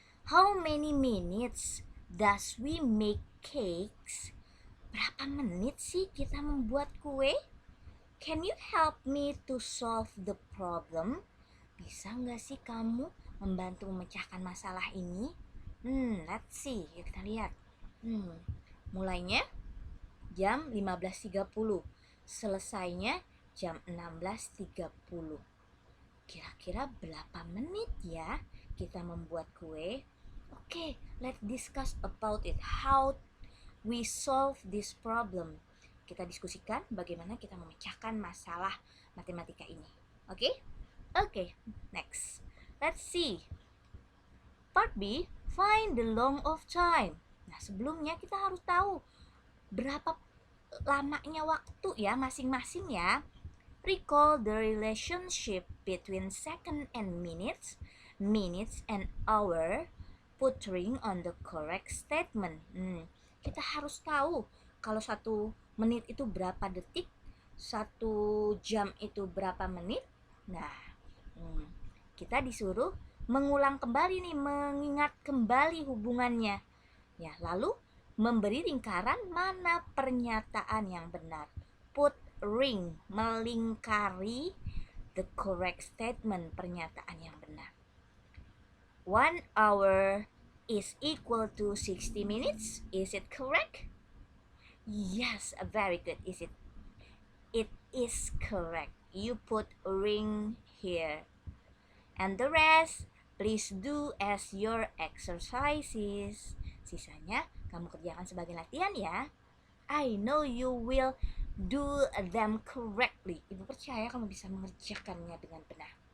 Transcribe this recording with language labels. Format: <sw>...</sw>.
<en>How many minutes does we make cakes?</en> <id>Berapa menit sih kita membuat kue?</id> <en>Can you help me to solve the problem?</en> <id>Bisa nggak sih kamu membantu memecahkan masalah ini?</id> <en>Let's see,</en> <id>kita lihat. Mulainya jam 15:30, selesainya jam 16:30. Kira-kira berapa menit ya kita membuat kue?</id> <en>Oke, let's discuss about it. How we solve this problem.</en> <id>Kita diskusikan bagaimana kita memecahkan masalah matematika ini.</id> <en>Oke? Oke, next. Let's see. Part B, find the long of time.</en> <id>Nah, sebelumnya kita harus tahu berapa lamanya waktu ya masing-masing ya.</id> <en>Recall the relationship between second and minutes, minutes and hour, putting on the correct statement.</en> <id>Kita harus tahu kalau 1 menit itu berapa detik, 1 jam itu berapa menit. Nah, kita disuruh mengulang kembali nih, mengingat kembali hubungannya. Ya, lalu memberi lingkaran mana pernyataan yang benar.</id> <en>Put ring, melingkari the correct statement,</en> <id>pernyataan yang benar.</id> <en>1 hour is equal to 60 minutes. Is it correct? Yes, very good. Is it? It is correct. You put ring here. And the rest, please do as your exercises.</en> <id>Sisanya kamu kerjakan sebagai latihan ya.</id> <en>I know you will do them correctly.</en> <id>Ibu percaya kamu bisa mengerjakannya dengan benar.</id>